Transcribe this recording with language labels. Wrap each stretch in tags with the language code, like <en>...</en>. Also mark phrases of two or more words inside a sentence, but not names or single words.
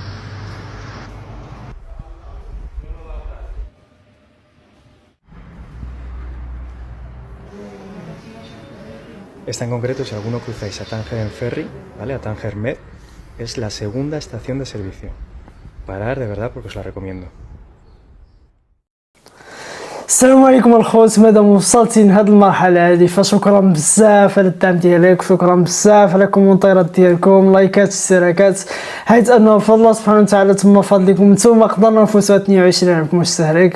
<es>Esta en concreto, si alguno cruzáis a Tánger en ferry, ¿vale? A Tánger Med, es la segunda estación de servicio. Parar de verdad porque os la recomiendo.</es> <ar>السلام عليكم الخوت، مادام وصلتي لهاد المرحله هادي فشكرا بزاف على الدعم ديالك، شكرا بزاف على الكومونتيرات ديالكم، لايكات، اشتراكات، حيت انه بفضل الله سبحانه وتعالى تما فضلكم نتوما قدرنا نفوتوا 22 عامكم مستهلك.</ar>